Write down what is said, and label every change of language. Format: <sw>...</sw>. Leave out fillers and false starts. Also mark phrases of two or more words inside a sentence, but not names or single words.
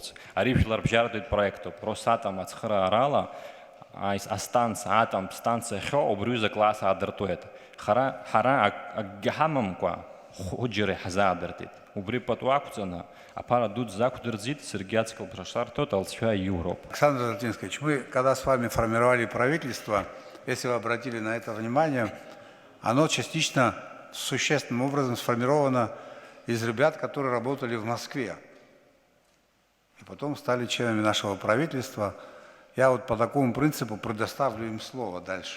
<ab>Ари жәлар бжьаратәитә проектуп. Росатом ацхыраарала астанциа, атом станциа ахьоу убри аҩыза акласс аадыртуеит. Ҳара акгьы ҳамамкәа хәыџьара иҳзаадыртит. Убри пату ақәҵаны аԥара дуӡӡа ақәдырӡит, саргьы ацклб шарҭоит, алҵшәа иуроуп.</ab> <ru>Александр Золотинский, мы, когда с вами формировали правительство, если вы обратили на это внимание, оно частично, существенным образом сформировано из ребят, которые работали в Москве. И потом стали членами нашего правительства. Я вот по такому принципу предоставлю им слово дальше.</ru>